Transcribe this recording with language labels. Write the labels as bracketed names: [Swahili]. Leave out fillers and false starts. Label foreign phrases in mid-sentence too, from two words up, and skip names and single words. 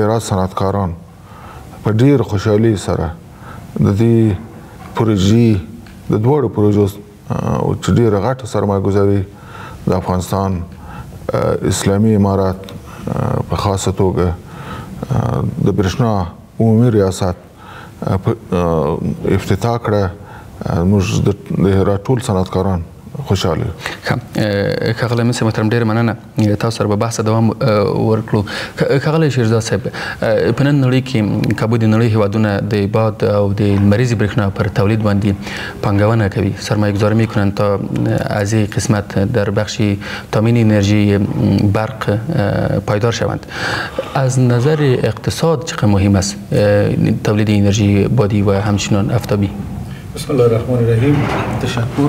[Pashto] هرات صنعتکاران په ډېر خوشحالۍ سره د دې پروژې د دواړو پروژو چې ډېره غټه سرمایه‌ګذاري د افغانستان اسلامي امارات په خاصه توګه د برېښنا عمومي ریاست افتتاح کړه، موږ د هرات ټول صنعتکاران خوشحاله یو. ښاغلی امین صاحب محترم، ډېره مننه. تاسو سره به بحث دوام ورکړو. ښاغلی شیرزاد صاحب، په نن نړۍ کې کابو د نړۍ هېوادونه د باد او د لمریزې برېښنا پر تولید باندې پانګونه کوي، [Persian] سرمایه‌گذاری میکنند تا از این قسمت در بخش تامین انرژی برق پایدار شوند. از نظر اقتصاد چقدر مهم است تولید انرژی بادی و همچنان آفتابی؟ [Arabic] بسم الله الرحمن الرحیم. تشکر.